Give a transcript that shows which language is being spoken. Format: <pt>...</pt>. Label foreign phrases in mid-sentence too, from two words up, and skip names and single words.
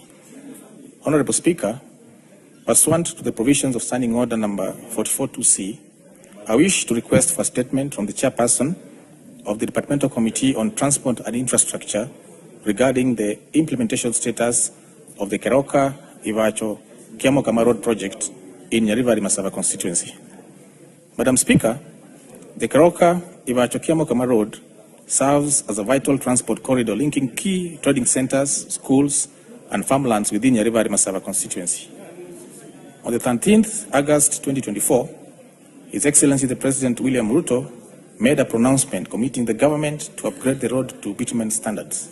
<en>Honorable Speaker, pursuant to the provisions of Standing Order number 44-2C, I wish to request for a statement from the chairperson of the Departmental Committee on Transport and Infrastructure regarding the implementation status of the Keroka Iva-Chokiamo-Kama Road project in Nyaribari Masaba constituency. Madam Speaker, the Keroka Iva-Chokiamo-Kama Road serves as a vital transport corridor linking key trading centers, schools, and farmlands within Nyaribari Masaba constituency. On the 13th August 2024, His Excellency the President William Ruto made a pronouncement committing the government to upgrade the road to bitumen standards.</en>